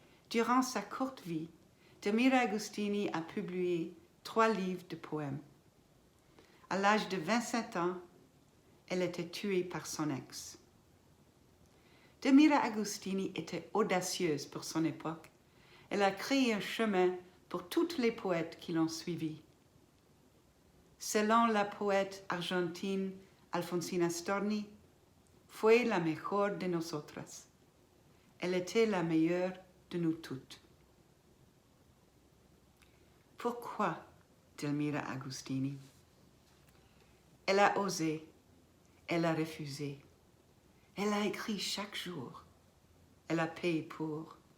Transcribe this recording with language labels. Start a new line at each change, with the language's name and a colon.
French: Durant sa courte vie, Delmire Agostini a publié 3 livres de poèmes. À l'âge de 27 ans, elle était tuée par son ex. Delmire Agostini était audacieuse pour son époque. Elle a créé un chemin pour tous les poètes qui l'ont suivie. Selon la poète argentine Alfonsina Storni,
Spanish: fue la mejor de nosotras.
French: Elle était la meilleure de nous toutes. Pourquoi Delmire Agostini? Elle a osé, elle a refusé, elle a écrit chaque jour, elle a payé pour.